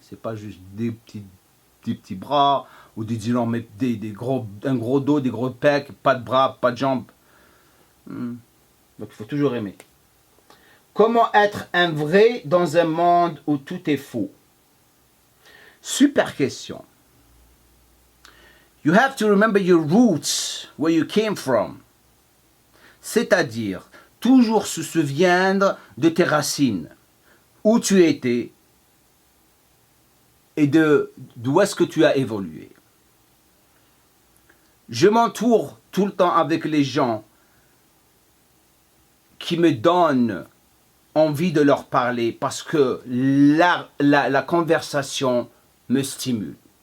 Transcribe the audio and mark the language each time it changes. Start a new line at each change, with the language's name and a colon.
French: C'est pas juste des petits bras, ou un gros dos, des gros pecs, pas de bras, pas de jambes. Donc il faut toujours aimer. Comment être un vrai dans un monde où tout est faux? Super question.
English: You have to remember your roots, where you came from.
French: C'est-à-dire, toujours se souvenir de tes racines, où tu étais et d'où est-ce que tu as évolué. Je m'entoure tout le temps avec les gens qui me donnent envie de leur parler parce que la conversation me stimule.